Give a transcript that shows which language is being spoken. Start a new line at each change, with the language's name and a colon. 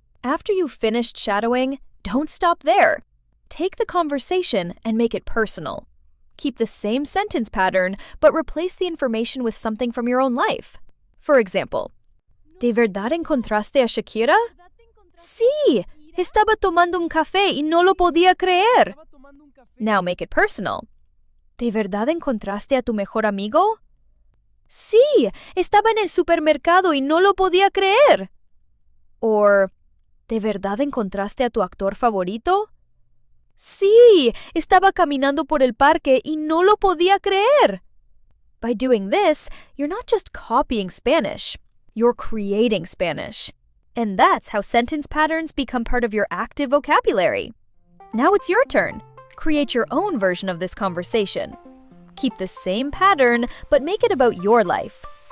English: After you've finished shadowing, don't stop there. Take the conversation and make it personal. Keep the same sentence pattern, but replace the information with something from your own life. For example,
Spanish: ¿De verdad encontraste a Shakira? Sí, estaba tomando un café y no lo podía creer.
English: Now make it personal.
Spanish: ¿De verdad encontraste a tu mejor amigo? Sí, estaba en el supermercado y no lo podía creer.
English: Or,
Spanish: ¿de verdad encontraste a tu actor favorito? Sí, estaba caminando por el parque y no lo podía creer.
English: By doing this, you're not just copying Spanish, you're creating Spanish. And that's how sentence patterns become part of your active vocabulary. Now it's your turn. Create your own version of this conversation. Keep the same pattern, but make it about your life.